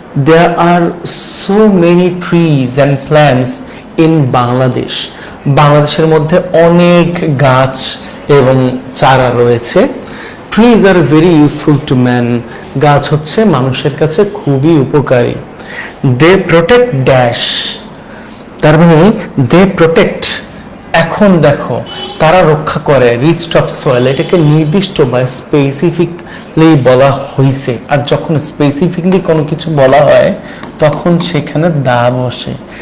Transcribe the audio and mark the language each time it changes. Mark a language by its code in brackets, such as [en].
[en] There are so many trees and plants in Bangladesh. [bn] বাংলাদেশের মধ্যে অনেক গাছ এবং চারা রয়েছে। [en] Trees are very useful to man. [bn] গাছ হচ্ছে মানুষের কাছে খুবই উপকারী। [en] They protect dash, [bn] তার মানে [en] they protect, [bn] এখন দেখো তারা রক্ষা করে [en] Rich top soil. [bn] এটাকে নির্দিষ্ট বা স্পেসিফিকলি বলা হয়েছে। আর যখন স্পেসিফিকলি কোনো কিছু বলা হয় তখন সেখানে দা বসে।